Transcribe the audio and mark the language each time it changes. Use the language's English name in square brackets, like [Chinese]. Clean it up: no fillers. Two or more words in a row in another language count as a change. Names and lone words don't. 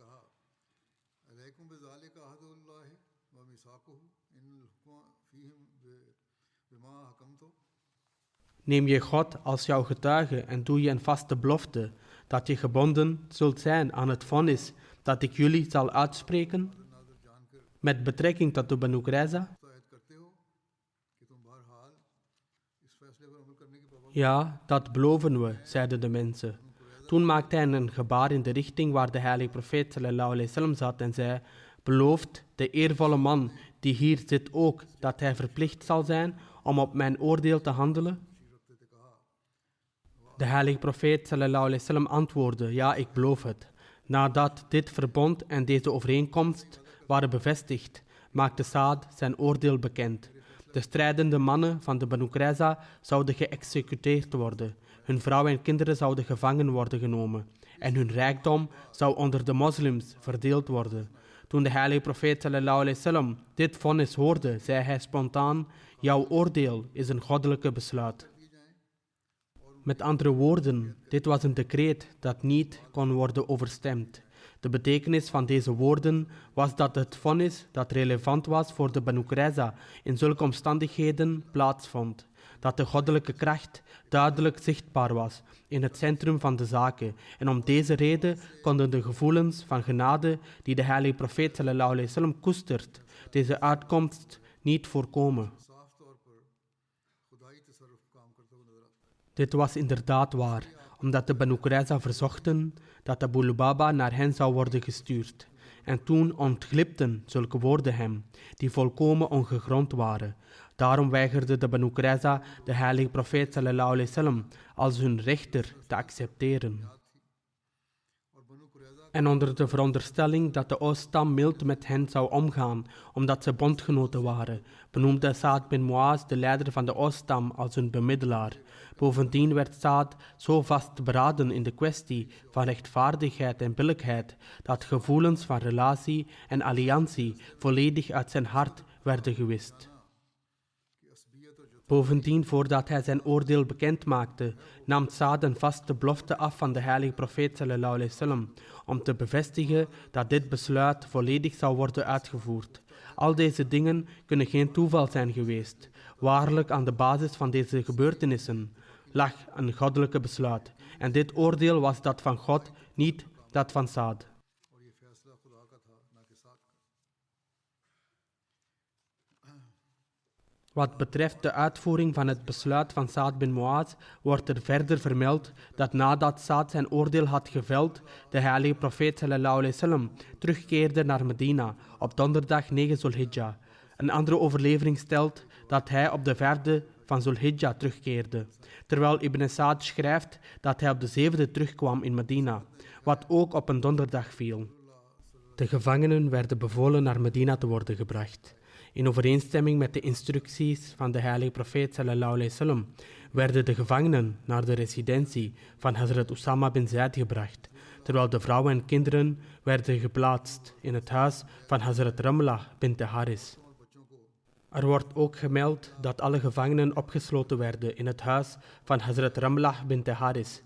[Dutch] neem je God als jouw getuige en doe je een vaste belofte dat je gebonden zult zijn aan het vonnis dat ik jullie zal uitspreken met betrekking tot de Banu Qurayza? Ja, dat beloven we, zeiden de mensen. Toen maakte hij een gebaar in de richting waar de heilige profeet [Arabic] صلى الله عليه وسلم [Dutch] zat en zei, belooft de eervolle man die hier zit ook dat hij verplicht zal zijn om op mijn oordeel te handelen? De heilige profeet [Arabic] صلى الله عليه وسلم [Dutch] antwoordde, ja, ik beloof het. Nadat dit verbond en deze overeenkomst waren bevestigd, maakte Saad zijn oordeel bekend. De strijdende mannen van de Banu Qurayza zouden geëxecuteerd worden. Hun vrouwen en kinderen zouden gevangen worden genomen. En hun rijkdom zou onder de moslims verdeeld worden. Toen de heilige profeet [Arabic] صلى الله عليه وسلم [Dutch] dit vonnis hoorde, zei hij spontaan, jouw oordeel is een goddelijke besluit. Met andere woorden, dit was een decreet dat niet kon worden overstemd. De betekenis van deze woorden was dat het vonnis dat relevant was voor de Banu Qurayza in zulke omstandigheden plaatsvond. Dat de goddelijke kracht duidelijk zichtbaar was in het centrum van de zaken. En om deze reden konden de gevoelens van genade die de heilige profeet [Arabic] صلى الله عليه وسلم [Dutch] koestert, deze uitkomst niet voorkomen. Dit was inderdaad waar, omdat de Banu Qurayza verzochten dat Abu Lubaba naar hen zou worden gestuurd. En toen ontglipten zulke woorden hem, die volkomen ongegrond waren. Daarom weigerde de Banu Qurayza de heilige profeet [Arabic] صلى الله عليه وسلم [Dutch] als hun rechter te accepteren. En onder de veronderstelling dat de Ooststam mild met hen zou omgaan, omdat ze bondgenoten waren, benoemde Saad bin Muaz de leider van de Ooststam als hun bemiddelaar. Bovendien werd Saad zo vastberaden in de kwestie van rechtvaardigheid en billijkheid, dat gevoelens van relatie en alliantie volledig uit zijn hart werden gewist. Bovendien, voordat hij zijn oordeel bekend maakte, nam Saad een vaste belofte af van de heilige profeet [Arabic] صلى الله عليه وسلم, [Dutch] om te bevestigen dat dit besluit volledig zou worden uitgevoerd. Al deze dingen kunnen geen toeval zijn geweest. Waarlijk, aan de basis van deze gebeurtenissen lag een goddelijke besluit. En dit oordeel was dat van God, niet dat van Saad. Wat betreft de uitvoering van het besluit van Saad bin Muaz, wordt er verder vermeld dat nadat Saad zijn oordeel had geveld, de heilige profeet [Arabic] صلى الله عليه وسلم [Dutch] terugkeerde naar Medina op donderdag 9 Zulhijjah. Een andere overlevering stelt dat hij op de 5e van Zulhijjah terugkeerde, terwijl Ibn Sa'd schrijft dat hij op de 7e terugkwam in Medina, wat ook op een donderdag viel. De gevangenen werden bevolen naar Medina te worden gebracht. In overeenstemming met de instructies van de heilige profeet [Arabic] صلى الله عليه وسلم [Dutch] werden de gevangenen naar de residentie van Hazrat Usama bin Zaid gebracht, terwijl de vrouwen en kinderen werden geplaatst in het huis van Hazrat Ramlah bint Haris. Er wordt ook gemeld dat alle gevangenen opgesloten werden in het huis van Hazrat Ramlah bint Haris.